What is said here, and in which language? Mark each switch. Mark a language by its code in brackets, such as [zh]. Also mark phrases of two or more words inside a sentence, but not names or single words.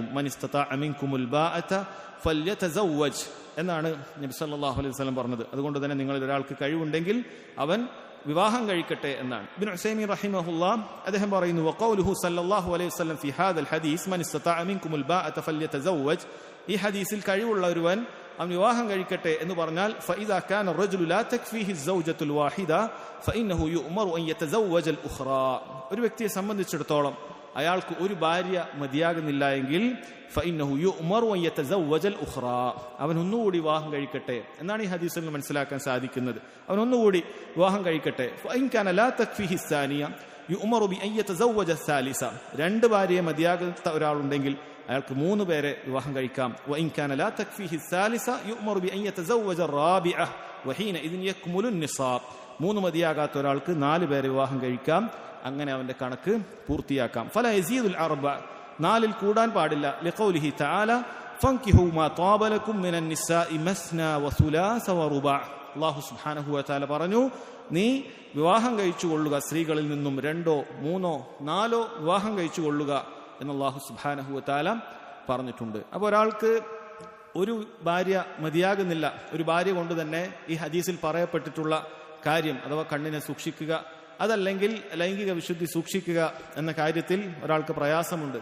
[ar] من استطاع منكم الباءة فليتزوج [ml] എന്നാണ് നബി [ar] صلى الله عليه وسلم [ml] പറഞ്ഞത്. അതുകൊണ്ട് തന്നെ നിങ്ങളിൽ ഒരാൾക്ക് കഴിവുണ്ടെങ്കിൽ അവൻ വിവാഹം കഴിക്കട്ടെ എന്നാണ്. ഇബ്നു ഉസൈമീൻ റഹിമഹുല്ലാ അദ്ദേഹം പറയുന്നു, [ar] وقوله صلى الله عليه وسلم في هذا الحديث من استطاع منكم الباءة فليتزوج, [ml] ഈ ഹദീസിൽ കഴിവുള്ള ഒരുവൻ അവൻ വിവാഹം കഴിക്കട്ടെ എന്ന് പറഞ്ഞാൽ [ar] فإذا كان الرجل لا تكفيه الزوجة الواحدة فإنه يؤمر أن يتزوج الأخرى, [ml] ഒരു വ്യക്തിയെ സംബന്ധിച്ചിടത്തോളം അയാൾക്ക് ഒരു ഭാര്യ മതിയാകുന്നില്ല എങ്കിൽ [ar] فإنه يؤمر أن يتزوج الأخرى, [ml] അവൻ ഒന്നുകൂടി വിവാഹം കഴിക്കട്ടെ എന്നാണ് ഈ ഹദീസിൽ നിന്ന് മനസ്സിലാക്കാൻ സാധിക്കുന്നത്. അവൻ ഒന്നുകൂടി വിവാഹം കഴിക്കട്ടെ. [ar] فإن كان لا تكفيه الثانية يؤمر بأن يتزوج الثالثة, [ml] രണ്ട് ഭാര്യയെ മതിയാകാത്ത ഒരാളുണ്ടെങ്കിൽ അയാൾക്ക് 3 പേരെ വിവാഹം കഴിക്കാം. [ar] وإن كان لا تكفيه الثالثة يؤمر بأن يتزوج الرابعة وحينئذ يكمل النصاب, [ml] 3 മതിയാകാത്ത ഒരാൾക്ക് 4 പേരെ വിവാഹം കഴിക്കാം. അങ്ങനെ അവന്റെ കണക്ക് പൂർത്തിയാക്കാം. [ar] فلا يزيد الأربع, [ml] 4ൽ കൂടാൻ പാടില്ല. [ar] لقوله تعالى فانكحوا ما طاب لكم من النساء مثنى وثلاث ورباع, [ml] അല്ലാഹു [ar] سبحانه وتعالى [ml] പറഞ്ഞു, നീ വിവാഹം കഴിച്ചു കൊള്ളുക, സ്ത്രീകളിൽ നിന്നും 2, 3, 4 വിവാഹം കഴിച്ചു കൊള്ളുക എന്ന് അല്ലാഹു [ar] سبحانه وتعالى [ml] പറഞ്ഞിട്ടുണ്ട്. അപ്പോൾ ഒരാൾക്ക് ഒരു ഭാര്യ മതിയാകുന്നില്ല, ഒരു ഭാര്യ കൊണ്ട് തന്നെ ഈ ഹദീസിൽ പറയപ്പെട്ടിട്ടുള്ള കാര്യം അഥവാ കണ്ണിനെ സൂക്ഷിക്കുക, അതല്ലെങ്കിൽ ലൈംഗിക വിശുദ്ധി സൂക്ഷിക്കുക എന്ന കാര്യത്തിൽ ഒരാൾക്ക് പ്രയാസമുണ്ട്.